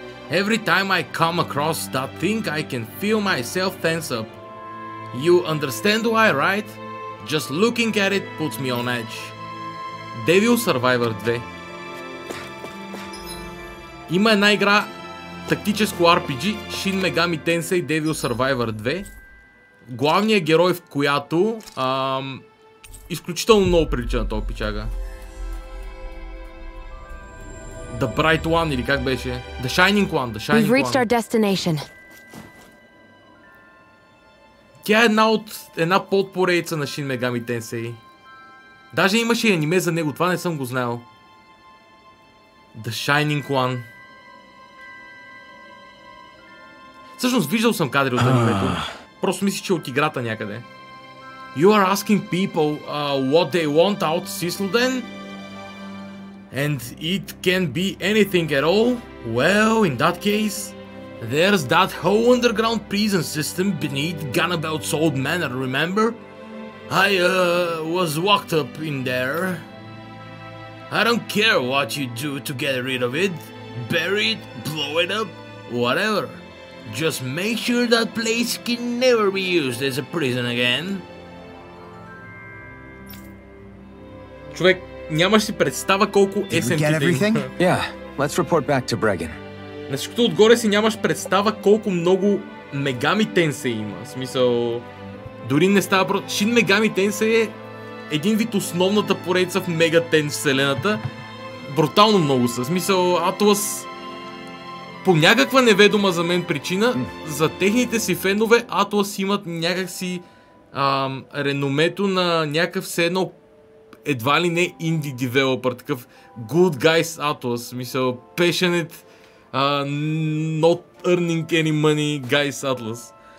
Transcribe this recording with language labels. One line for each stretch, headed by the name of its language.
English: Every time I come across that thing, I can feel myself tense up. You understand why, right? Just looking at it puts me on edge. Devil Survivor 2.
Bulgarian: Има една игра, тактическо RPG, Shin Megami Tensei Devil Survivor 2. главният герой, в която изключително много прилича на този пичага. The Bright One или как беше?
English: The Shining One, The Shining We've reached our One. destination.
Bulgarian: Тя е една подпоредица на Shin Megami Tensei. Даже имаше и аниме за него, това не съм го знаел.
English: The Shining One.
Bulgarian: Всъщност виждал съм кадри от анимето. Просто мислиш, че от играта някъде.
English: You are asking people what they want out Sisselden? And it can be anything at all? Well, in that case, there's that whole underground prison system beneath Ganabelt's old manor, remember? I was locked up in there. I don't care what you do to get rid of it. Bury it, blow it up, whatever. Just make sure that place can never be used as a prison again.
Bulgarian: Човек, нямаш си представа колко SMT-те има.
English: Yeah, let's report back to Bregan.
Bulgarian: На всичкото отгоре си нямаш представа колко много Megami Tensei има. В смисъл, дори не става просто. Shin Megami Tensei е един вид основната поредица в Megaten вселената. Брутално много са. В смисъл, Atlus по някаква неведома за мен причина, за техните си фенове Atlus имат някакси реномето на някакъв все едно едва ли не инди девелопър, такъв
English: good guys Atlus,
Bulgarian: мисъл
English: passionate, not earning any money guys Atlus.